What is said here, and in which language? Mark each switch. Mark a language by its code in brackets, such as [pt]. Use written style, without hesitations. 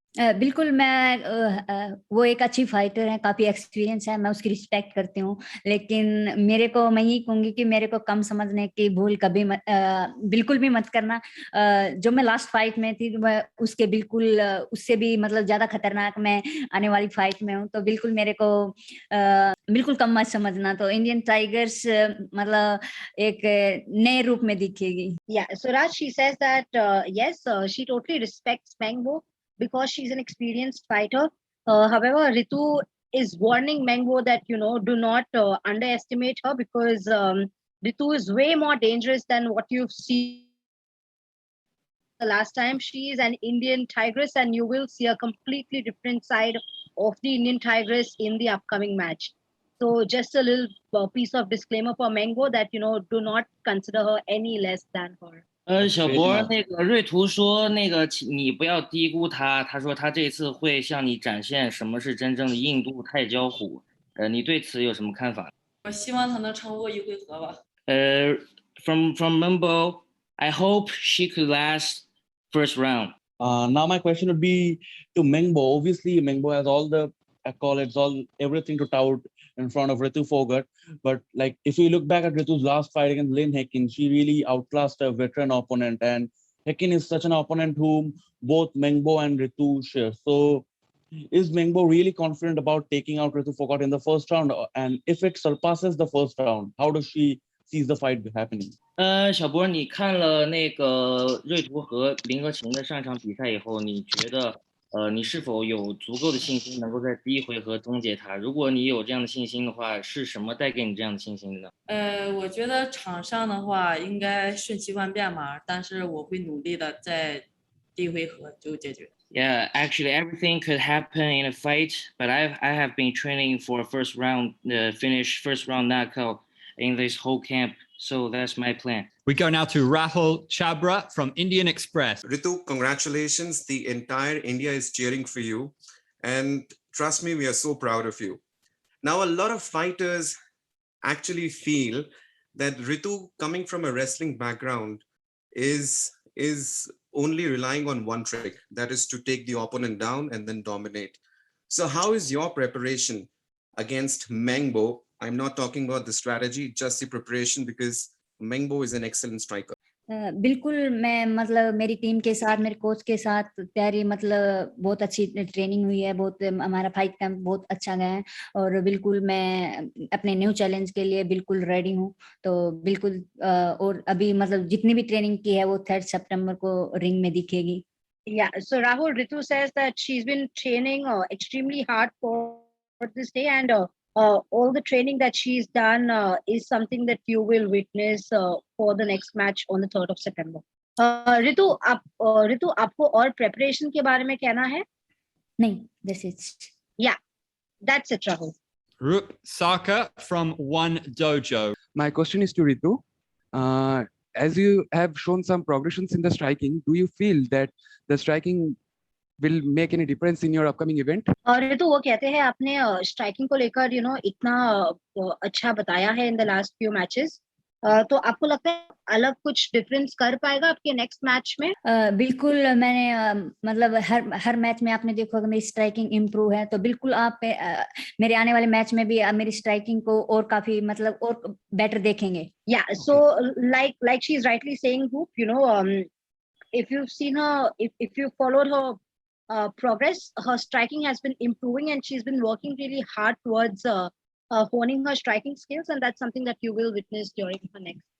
[hi] बिल्कुल मैं वो एक अच्छी फाइटर है, काफी एक्सपीरियंस है, मैं उसकी रिस्पेक्ट करती हूँ, लेकिन मेरे को मैं यही कहूंगी कि मेरे को कम समझने की भूल कभी बिल्कुल भी मत करना। जो मैं लास्ट फाइट में थी मैं उसके बिल्कुल उससे भी मतलब ज्यादा खतरनाक मैं आने वाली फाइट में हूँ, तो बिल्कुल मेरे को बिल्कुल कम मत समझना। तो इंडियन टाइगर्स मतलब एक नए रूप में दिखेगी। [en] Yeah, so Raj, she says that yes, she totally respects Meng Bo because she's an experienced fighter. However, Ritu is warning Meng Bo that do not underestimate her because Ritu is way more dangerous than what you've seen the last time. She is an Indian tigress, and you will see a completely different side of the Indian tigress in the upcoming match. So, just a little piece of disclaimer for Meng Bo that do not consider her any less than her. [zh] 小博，那个瑞图说，那个你不要低估他。他说他这次会向你展现什么是真正的印度泰交虎。你对此有什么看法？我希望他能撑过一回合吧。 [en] From Meng Bo, I hope she could last first round. Now my question would be to Meng Bo. Obviously, Meng Bo has all the accolades, everything to tout in front of Ritu Phogat. But like, if you look back at Ritu's last fight against Lynn Hekin, she really outclassed a veteran opponent. And Hekin is such an opponent whom both Meng Bo and Ritu share. So, is Meng Bo really confident about taking out Ritu Phogat in the first round? And if it surpasses the first round, how does she sees the fight happening? [zh] 小博，你看了那个瑞图和林和晴的上一场比赛以后，你觉得你是否有足够的信心能够在第一回合终结他？如果你有这样的信心的话，是什么带给你这样的信心的呢？我觉得场上的话应该瞬息万变嘛，但是我会努力的在第一回合就解决。 [en] Yeah, actually, everything could happen in a fight, but I have been training for a first round finish, first round knockout in this whole camp, so that's my plan. We go now to Rahul Chabra from Indian Express. Ritu, congratulations. The entire India is cheering for you. And trust me, we are so proud of you. Now, a lot of fighters actually feel that Ritu, coming from a wrestling background, is only relying on one trick, that is to take the opponent down and then dominate. So how is your preparation against Meng Bo? I'm not talking about the strategy, just the preparation, because Meng Bo is an excellent striker. [hi] बिल्कुल मैं मतलब मेरी team के साथ मेरे coach के साथ तैयारी मतलब बहुत अच्छी ट्रेनिंग हुई है, बहुत हमारा फाइट कैंप बहुत अच्छा गया है और बिल्कुल मैं अपने न्यू चैलेंज के लिए बिल्कुल रेडी हूँ। तो बिल्कुल और अभी मतलब जितनी भी ट्रेनिंग की है वो 3 सितंबर को रिंग में दिखेगी। [en] Yeah, so Rahul, Ritu says that she's been training extremely hard for this day, and all the training that she's done is something that you will witness for the next match on the 3rd of September. [hi] Ritu, आपको और preparation के बारे में कहना है? नहीं, [en] that's it. Yeah, that's it, Rahul. Rup Saka from One Dojo. My question is to Ritu. As you have shown some progressions in the striking, do you feel that the striking will make any difference in your upcoming event? [hi] Ritu, वो कहते हैं आपने striking को लेकर इतना अच्छा बताया है [en] in the last few matches. [hi] तो आपको लगता है अलग कुछ डिफरेंस कर पाएगा आपके नेक्स्ट मैच में? बिल्कुल मैंने मतलब हर मैच में आपने देखा होगा मेरी स्ट्राइकिंग इम्प्रूव है, तो बिल्कुल आप मेरे आने वाले मैच में भी आप मेरी स्ट्राइकिंग को और काफी मतलब और बेटर देखेंगे। [en] Yeah, so like she's rightly saying, Hoop, if you've seen her, if you followed her progress, her striking has been improving and she's been working really hard towards honing her striking skills, and that's something that you will witness during her next.